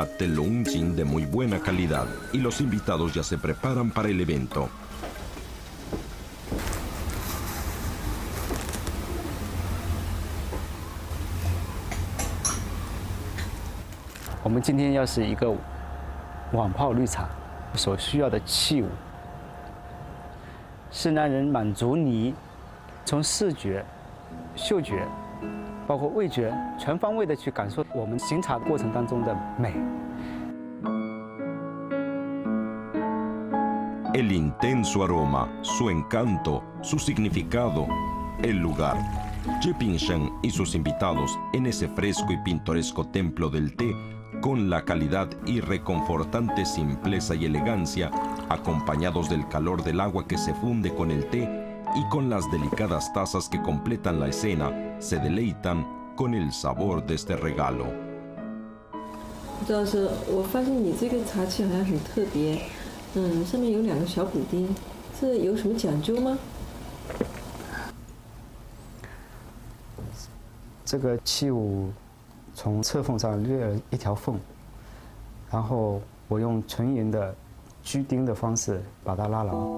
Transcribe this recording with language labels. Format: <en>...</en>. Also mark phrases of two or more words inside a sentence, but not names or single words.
<es>té longjing de muy buena calidad y los invitados ya se preparan para el evento.</es> <zh>我们今天要是一个网泡绿茶，所需要的器物是让人满足你从视觉、嗅觉。包括味觉，全方位的去感受我们行茶过程当中的美。</zh> <es>El intenso aroma, su encanto, su significado, el lugar. Zhi Pingsheng y sus invitados en ese fresco y pintoresco templo del té, con la calidad y reconfortante simpleza y elegancia, acompañados del calor del agua que se funde con el té y con las delicadas tazas que completan la escena, se deleitan con el sabor de este regalo.</es> <zh>不知道是我发现你这个茶器好像很特别，上面有2个小补丁，这有什么讲究吗？这个器物从侧缝上略了一条缝， 然后我用纯银的居钉的方式把它拉牢。</zh>